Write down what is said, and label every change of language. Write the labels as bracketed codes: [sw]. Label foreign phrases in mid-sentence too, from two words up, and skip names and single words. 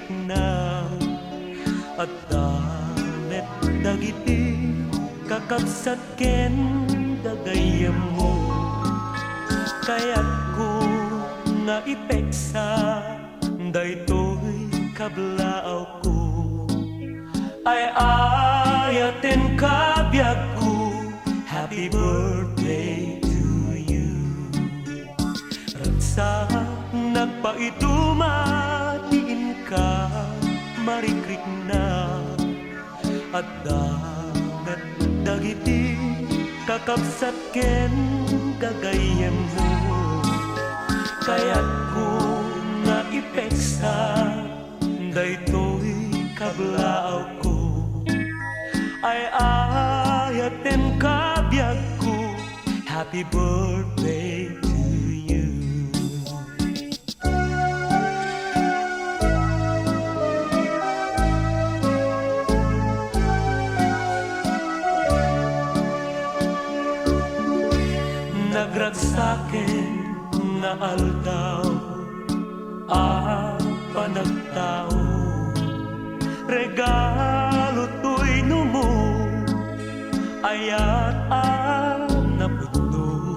[ilo] na at damet dagiti kakabsat ken dagayam mo kaya't ko nga ipeksa daytoy kablaaw ko ay ayaten kabiag ko [en] happy birthday to you [ilo] ragsak nagpaidumatiin ka marikrik na at dagat dagiti kakabsat ken gagayem mo kaya't ko nga ipeksa daytoy kablaaw ko ay ayaten kabiag ko [en] happy birthday to you. [ilo] Nagragsaken nga aldaw panagtao regalo ayat ang napuno,